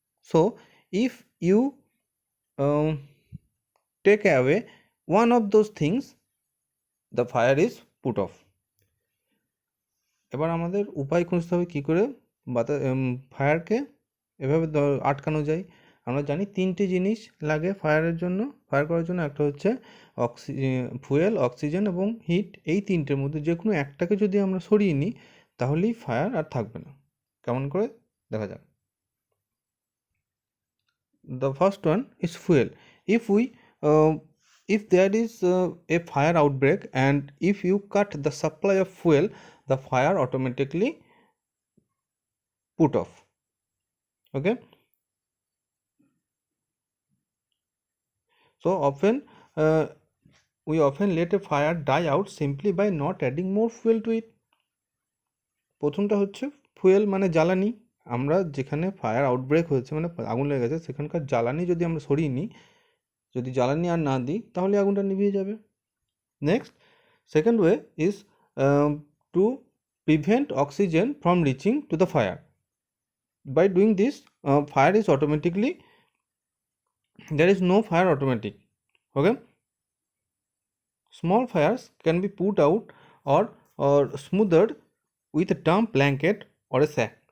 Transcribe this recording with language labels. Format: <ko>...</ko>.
<en>So if you take away one of those things, the fire is put off.</en> <bn>এবার আমাদের উপায় খুঁজতে হবে কী করে ফায়ারকে এভাবে আটকানো যায়। আমরা জানি তিনটে জিনিস লাগে ফায়ার করার জন্য। একটা হচ্ছে ফুয়েল, অক্সিজেন এবং হিট। এই তিনটের মধ্যে যে কোনো একটাকে যদি আমরা সরিয়ে নিই, তাহলেই ফায়ার আর থাকবে না। কেমন করে দেখা যাক।</bn> <en>The first one is fuel. If there is a fire outbreak, and if you cut the supply of fuel, the fire automatically put off. Okay, so we often let a fire die out simply by not adding more fuel to it.</en> <bn>প্রথমটা হচ্ছে fuel, মানে জ্বালানি। আমরা যেখানে fire outbreak হয়েছে, মানে আগুন লেগে গেছে, সেখানকার জ্বালানি যদি আমরা সরিয়ে নিই, যদি জ্বালানি আর না দিই, তাহলে আগুনটা নিভিয়ে যাবে।</bn> <en>Next, second way is to prevent oxygen from reaching to the fire. By doing this, fire is automatically, there is no fire automatic. Okay, small fires can be put out or smoothed with a damp blanket or a sack.</en>